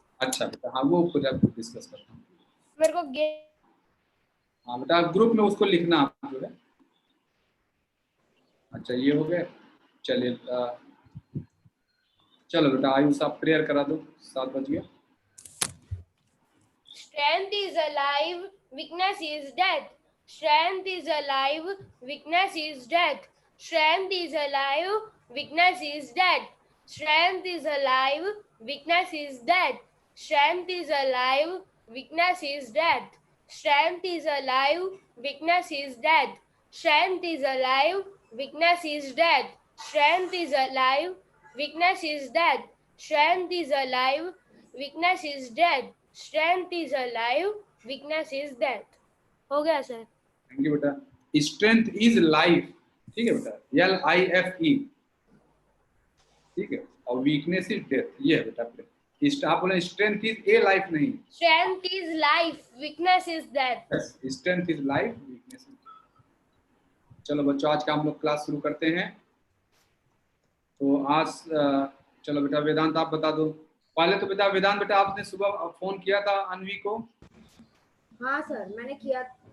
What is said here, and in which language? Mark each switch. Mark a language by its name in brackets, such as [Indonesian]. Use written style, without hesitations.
[Hindi] अच्छा बेटा हाँ वो पूरा डिस्कस करता हूँ। मेरे को हाँ बेटा ग्रुप में उसको लिखना आप जो है। अच्छा ये हो गया, चलिए चलो बेटा आयुष आप प्रेयर करा दो, 7 बज गया। [English] Strength is alive, weakness is death. Strength is alive, weakness is death. Strength is alive, weakness is death. Strength is alive, weakness is death. Strength is alive, weakness is death. Strength is alive, weakness is death. Strength is alive, weakness is death. Strength is alive, weakness is death. Strength is alive, weakness is death. Strength is alive, weakness is death. [Hindi] हो गया sir? Thank you बेटा। [English] strength is life, [Hindi] ठीक है बेटा, LIFE, ठीक है, और [English] weakness is death, [Hindi] ये है बेटा। आप बोले [English] strength is a life, [Hindi] नहीं, [English] Strength is life, weakness is death. Strength is life, weakness is death. [Hindi] चलो बच्चों आज का हम लोग क्लास शुरू करते हैं। तो आज चलो बेटा वेदांत आप बता दो पहले। तो बेटा वेदांत बेटा आपने सुबह फोन किया था अनवी को? हाँ सर मैंने किया।